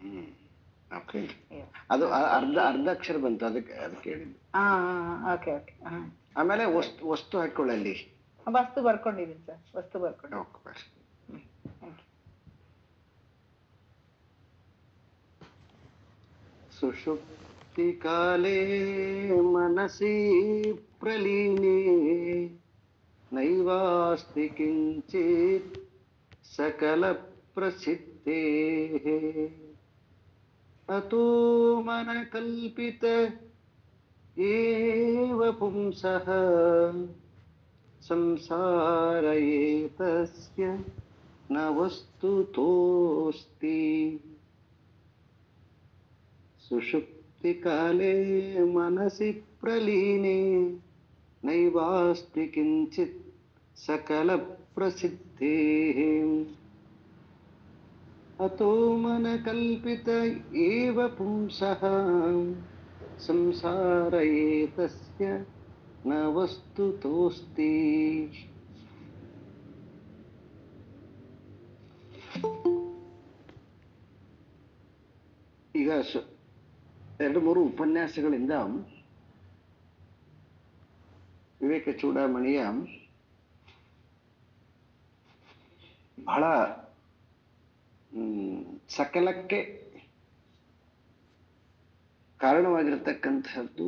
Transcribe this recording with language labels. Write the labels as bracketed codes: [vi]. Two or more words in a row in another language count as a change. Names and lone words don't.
[kn] ಅದು ಅರ್ಧ ಅಕ್ಷರ ಬಂತು, ಅದಕ್ಕೆ ಹೇಳಿದ್ದು. ಓಕೆ. ಆಮೇಲೆ ವಸ್ತು ಹಾಕೊಳ್ಳಿ. ವಸ್ತು ಬರ್ಕೊಂಡಿದ್ದೀನಿ ಸರ್, ವಸ್ತು ಬರ್ಕೊಂಡು. [sa] ಸುಷುಪ್ತಿ ಕಾಲೇ ಮನಸಿ ಪ್ರಲೀನೆ ನೈವಾಸ್ತಿ ಕಿಂಚಿತ್ ಸಕಲ ಪ್ರಸಿದ್ಧೇಃ. ಅತೋ ಮನ ಕಲ್ಪಿತ ಏವ ಪುಂಸಃ ಸಂಸಾರ ಏತಸ್ಯ ನ ವಸ್ತುತೋಸ್ತಿ. ಸುಷುಪ್ತಿ ಕಾಲೇ ಮನಸಿ ಪ್ರಲೀನೆ ನೈವಾಸ್ತಿ ಕಿಂಚಿತ್ ಸಕಲ ಪ್ರಸಿದ್ಧೇಃ. ಅತೋ ಮನ ಕಲ್ಪಿತ ಏವ ಪುಂಸಃ ಸಂಸಾರ ಏತಸ್ಯ ನ ವಸ್ತುತೋಸ್ತಿ. [kn] ಈಗ 2-3 ಉಪನ್ಯಾಸಗಳಿಂದ ವಿವೇಕ ಚೂಡಾಮಣಿಯ ಬಹಳ ಸಕಲಕ್ಕೆ ಕಾರಣವಾಗಿರತಕ್ಕಂತಹದ್ದು.